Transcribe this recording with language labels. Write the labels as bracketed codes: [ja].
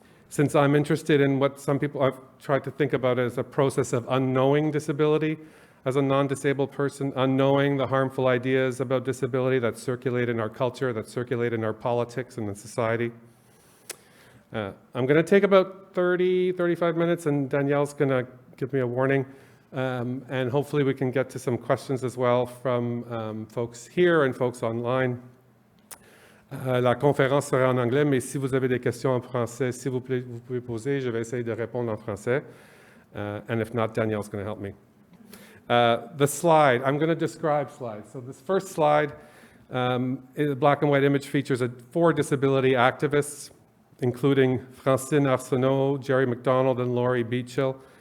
[en] Since I'm interested in what some people have tried to think about as a process of unknowing disability, as a non-disabled person, unknowing the harmful ideas about disability that circulate in our culture, that circulate in our politics and in society. I'm going to take about 35 minutes, and Danielle's going to give me a warning. And hopefully we can get to some questions as well from folks here and folks online. [fr] La conférence sera en anglais, mais si vous avez des questions en français, s'il vous plaît, vous pouvez poser. Je vais essayer de répondre en français. [en] And if not, Danielle's going to help me. The slide, I'm going to describe slides. So this first slide, the black and white image features 4 disability activists, including Francine Arsenault, Jerry McDonald, and Laurie Beachill.